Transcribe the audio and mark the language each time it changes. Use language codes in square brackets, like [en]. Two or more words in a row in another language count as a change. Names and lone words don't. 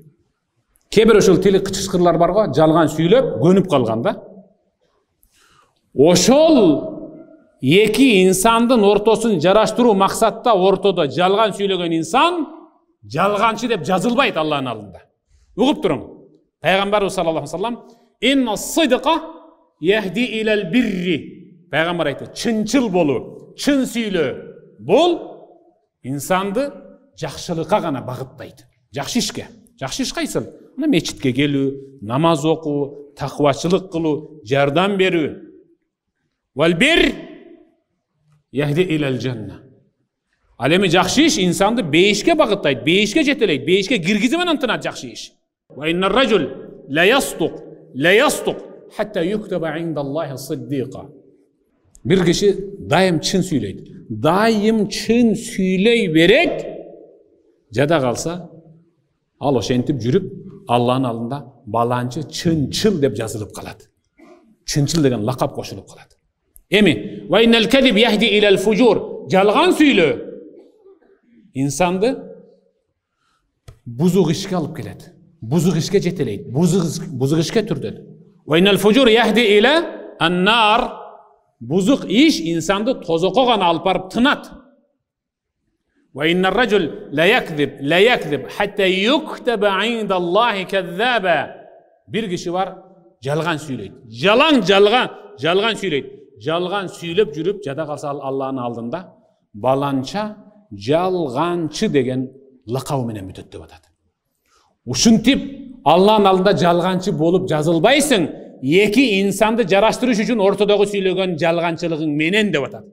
[ky] Кээ бир ошол тили кычкырлар бар го, жалган сүйлөп, көнүп калган да. Ошол эки инсандын ортосун жараштыруу максатта ортодо жалган сүйлөгөн инсан жалганчы деп жазылбайт Аллахтын алдында. Угуп туруң. [ar] Пайгамбарыбыз صلى الله عليه وسلم إن الصدق يهدي إلى البر. [ky] Пайгамбар айтты, чынчыл болуу, чын сүйлөө бул инсанды жакшылыкка гана багыттайт. Жакшы ишке. Жакшы иш кайсыл? Мына мечитке келүү, намаз окуу, таквачылык кылуу, жардам берүү. [ar] والبر يهدي إلى الجنة. [ky] Ал эми жакшы иш инсанды бейишке багыттайт, бейишке жетелейт, бейишке киргизип анан тынат жакшы иш. [ar] وإن الرجل ليصدق حتى يكتب عند الله صديقا. [ky] Бир киши дайым чын сүйлөйт. Дайым чын сүйлөй берет. Жада калса, ал ошентип жүрүп, Аллахтын алдында баланчы чынчыл деп жазылып калат. Чынчыл деген лакап кошулуп калат. Эми, [ar] وإن الكذب يهدي إلى الفجور. [ky] Жалган сүйлөө инсанды бузук ишке алып келет. Бузук ишке жетелейт. Бузук ишке түртөт. [ar] وإن الفجور يهدي إلى النار. [ky] Бузук иш инсанды тозокко гана алып барып тынат. [ar] وإن الرجل ليكذب حتى يكتب عند الله كذابا. [ky] Бир киши бар, жалган сүйлөйт. Жалган сүйлөйт. Жалган сүйлөп жүрүп, жада калса Аллахтын алдында баланча жалганчы деген лакабы менен бүтөт атат. Ушинтип Аллахтын алдында жалганчы болуп жазылбайсың, эки инсанды жараштырыш үчүн ортодогу сүйлөгөн жалганчылыгың менен деп атат.